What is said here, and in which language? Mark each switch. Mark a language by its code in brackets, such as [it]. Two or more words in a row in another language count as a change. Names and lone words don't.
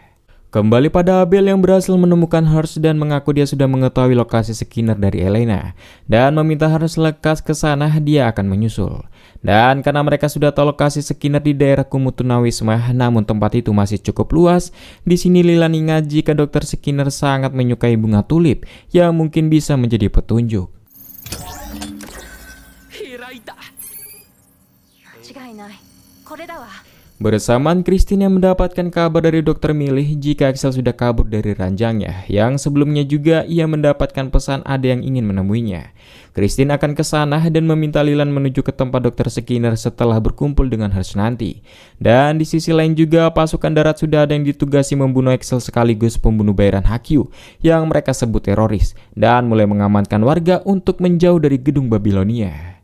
[id] Kembali pada Abel yang berhasil menemukan Hearst dan mengaku dia sudah mengetahui lokasi Skinner dari Elena, dan meminta Hearst lekas ke sana, dia akan menyusul. Dan karena mereka sudah tahu lokasi Skinner di daerah kumuh tunawisma, namun tempat itu masih cukup luas. Di sini Lilan ingat jika Dr. Skinner sangat menyukai bunga tulip yang mungkin bisa menjadi petunjuk. [ja] 間違いないこれだわ [id] Bersamaan Christine yang mendapatkan kabar dari dokter Milih jika Axel sudah kabur dari ranjangnya, yang sebelumnya juga ia mendapatkan pesan ada yang ingin menemuinya. Christine akan ke sana dan meminta Lilan menuju ke tempat dokter Skinner setelah berkumpul dengan Hersh nanti. Dan di sisi lain juga pasukan darat sudah ada yang ditugasi membunuh Axel sekaligus pembunuh bayaran Haikyuu yang mereka sebut teroris dan mulai mengamankan warga untuk menjauh dari gedung Babilonia.